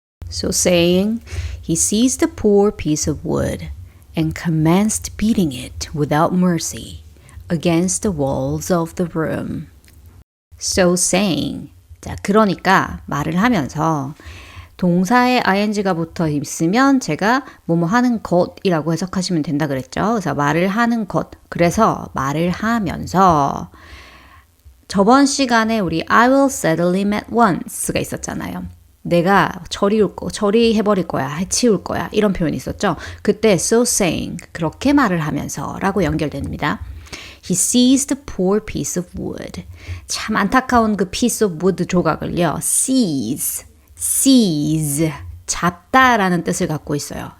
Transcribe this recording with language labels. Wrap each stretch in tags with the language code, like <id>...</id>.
<en>So saying, he seized a poor piece of wood and commenced beating it without mercy against the walls of the room. So saying.</en> <ko>자, 그러니까 말을 하면서 동사에 ing가 붙어 있으면 제가 뭐뭐 하는 것이라고 해석하시면 된다 그랬죠. 그래서 말을 하는 것. 그래서 말을 하면서 저번 시간에 우리</ko> <en>I will settle him at once</en> <ko>가 있었잖아요. 내가 처리해버릴 거야, 해치울 거야 이런 표현이 있었죠. 그때</ko> <en>so saying,</en> <ko>그렇게 말을 하면서 라고 연결됩니다.</ko> <en>He seized a poor piece of wood.</en> <ko>참 안타까운 그</ko> <en>piece of wood</en> <ko>조각을요. seize, 잡다라는 뜻을 갖고 있어요.</ko>